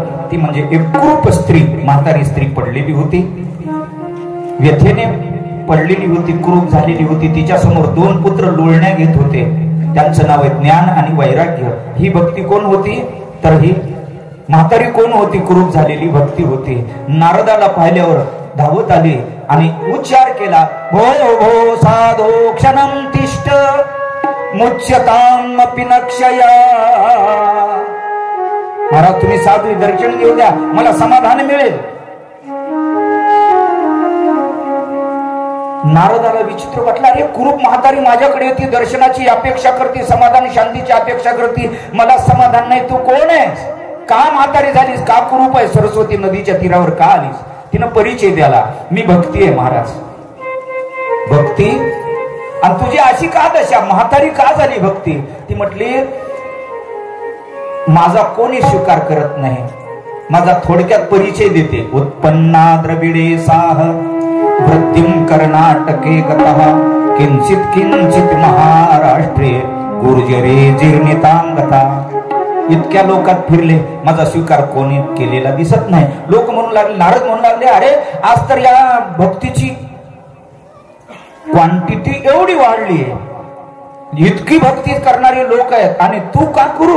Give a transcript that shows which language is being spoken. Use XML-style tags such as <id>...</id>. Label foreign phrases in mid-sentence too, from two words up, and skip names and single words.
<mr>ती म्हणजे एक कुरूप स्त्री, म्हातारी स्त्री पडलेली होती, व्यथेने पडलेली होती, कुरूप झालेली होती. तिच्या समोर 2 पुत्र लोळण्या घेत होते. त्यांचं नाव आहे ज्ञान आणि वैराग्य. ही भक्ती कोण होती? तर ही म्हातारी कोण होती? कुरूप झालेली भक्ती होती. नारदाला पाहिल्यावर धावत आली आणि उच्चार केला,</mr> <sa>भो भो साधो क्षणम तिष्ठ मुच्यताम पिनक्षया.</sa> <mr>महाराज तुम्ही साधू दर्शन घेऊ द्या, मला समाधान मिळेल. नारदाला विचित्र वाटलं. अरे कुरूप म्हातारी माझ्याकडे होती, दर्शनाची अपेक्षा करते, समाधान शांतीची अपेक्षा करते, मला समाधान नाही. तू कोण आहेस? का म्हातारी झालीस? का कुरूप आहे? सरस्वती नदीच्या तीरावर का आलीस? तिनं परिचय द्याला, मी भक्ती आहे महाराज. भक्ती? आणि तुझी अशी का दशा? म्हातारी का झाली भक्ती? ती म्हटली माझा कोणी स्वीकार करत नाही. माझा थोडक्यात परिचय देते.</mr> <sa>उत्पन्ना द्रविडे साह वृत्तिम कर्नाटके गतः किंचित किंचित महाराष्ट्रे गुर्जरे जीर्णितांगता.</sa> <mr>इतक्या लोकात फिरले, माझा स्वीकार कोणी केलेला दिसत नाही. लोक म्हणू लागले, नारद म्हणू लागले, अरे आज तर या भक्तीची क्वांटिटी एवढी वाढली आहे, इतकी भक्ती करणारे लोक आहेत आणि तू का करू?</mr>